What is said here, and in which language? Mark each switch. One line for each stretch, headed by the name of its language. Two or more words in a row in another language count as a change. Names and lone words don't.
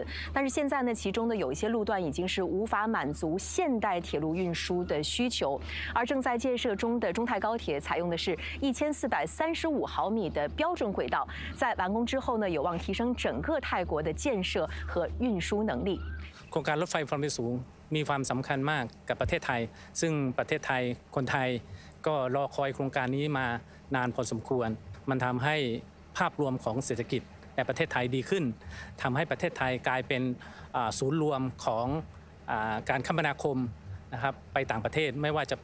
Chinese: 但是现在呢，其中的有一些路段已经是无法满足现代铁路运输的需求，而正在建设中的中泰高铁采用的是1435毫米的标准轨道，在完工之后呢，有望提升整个泰国的建设和运输能力。
Thai: โครงการรถไฟความเร็วสูงมีความสำคัญมากกับประเทศไทยซึ่งประเทศไทยคนไทยก็รอคอยโครงการนี้มานานพอสมควรมันทำให้ภาพรวมของ เศรษฐกิจในประเทศไทยดีขึ้นทำให้ประเทศไทยกลายเป็นศูนย์รวมของการคมนาคมนะครับไปต่างประเทศไม่ว่าจะ